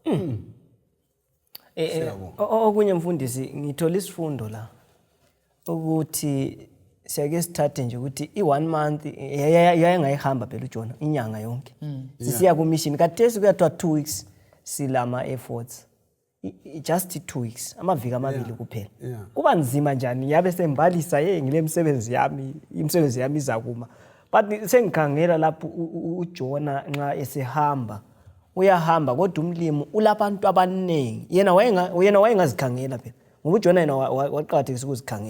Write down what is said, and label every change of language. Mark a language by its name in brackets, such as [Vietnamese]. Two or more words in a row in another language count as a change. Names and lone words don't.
[North Ndebele] Okunye mfundisi ngithola isifundo la ukuthi siyake sithathe nje ukuthi i1 month yayengayihamba phela uJonah inyanga yonke. Sisiya ku mission kathesi kuyathiwa 2 weeks silama efforts. [English] Just 2 weeks [North Ndebele] amaviki amabili kuphela. Kuba nzima njani yabe sembalisa ngile imisebenzi yami izakuma. But sengikhangela lapho uJonah nxa esehamba uyahamba kodwa umlimo ulabantu abaningi yena wayengazikhangela phela ngoba uJonah yena waqhakathekisa ukuzikhangela.